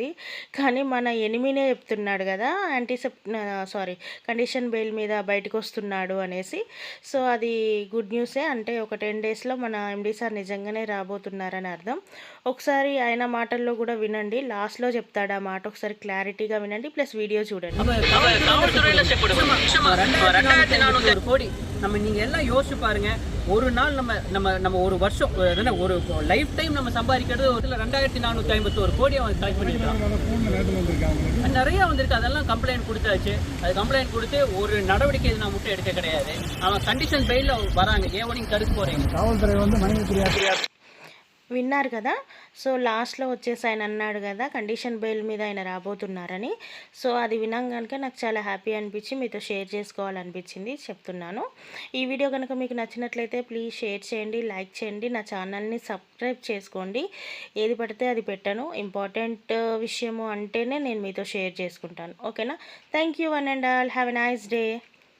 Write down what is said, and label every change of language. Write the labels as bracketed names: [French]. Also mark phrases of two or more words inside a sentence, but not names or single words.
[Telugu] కానీ మన ఎనిమినే చెప్తున్నాడు కదా, [English] condition bail [Telugu] మీద బయటకు వస్తున్నాడు అనేసి. సో అది [English] good news. [Telugu] అంటే ఒక 10 డేస్లో మన ఎండి సార్ నిజంగానే రాబోతున్నారని అర్థం. ఒకసారి ఆయన మాటల్లో కూడా వినండి, లాస్ట్లో చెప్తాడు ఆ మాట. ఒకసారి క్లారిటీగా వినండి, ప్లస్ వీడియோ చూడండి. [Tamil] நம்ம நீங்கள் எல்லாம் யோசிச்சு பாருங்க. ஒரு நாள் நம்ம நம்ம நம்ம ஒரு வருஷம் ஒரு [English] life time [Tamil] நம்ம சம்பாதிக்கிறது ஒரு 2451 கோடி அவன் கலெக்ட் பண்ணிருக்கான். நிறைய வந்திருக்கு. அதெல்லாம் கம்ப்ளைண்ட் கொடுத்தாச்சு. அது கம்ப்ளைண்ட் கொடுத்து ஒரு நடவடிக்கை இது நான் முட்டை எடுக்க கிடையாது. அவன் [English] condition bail [Tamil] வராங்க. ஏன் நீங்க தடுக்க போறீங்க? காவல்துறை வந்து மனைவி [Telugu] విన్నారు కదా. సో లాస్ట్లో వచ్చేసి ఆయన అన్నాడు కదా [English] condition bail [Telugu] మీద ఆయన రాబోతున్నారని. సో అది వినంగాక నాకు చాలా హ్యాపీ అనిపించి మీతో షేర్ చేసుకోవాలనిపించింది, చెప్తున్నాను. ఈ వీడియో కనుక మీకు నచ్చినట్లయితే [English] please share [Telugu] చేయండి, లైక్ చేయండి, నా ఛానల్ని సబ్స్క్రైబ్ చేసుకోండి. ఏది పడితే అది పెట్టను. ఇంపార్టెంట్ విషయము అంటేనే నేను మీతో షేర్ చేసుకుంటాను. ఓకేనా? [English] Thank you one and all. Have a nice day.